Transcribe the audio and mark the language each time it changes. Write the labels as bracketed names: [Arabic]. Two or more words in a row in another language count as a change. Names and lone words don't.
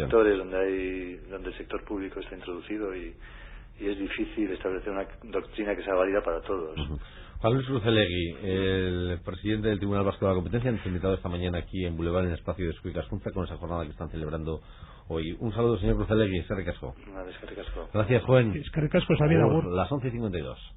[Spanish] sectores donde el sector público está introducido y es difícil establecer una doctrina que sea válida para todos. Juan Luis Crucelegui, el presidente del Tribunal Vasco de la Competencia, nos ha invitado esta mañana aquí en Boulevard, en el espacio de Escuicas Junta, con esa jornada que están celebrando hoy. Un saludo, señor Crucelegui, [Basque] eskerrik asko. Eskerrik asko. [Spanish] Gracias, Juan. [Basque] Eskerrik asko, Xavier Agur. [Spanish] Las 11:52.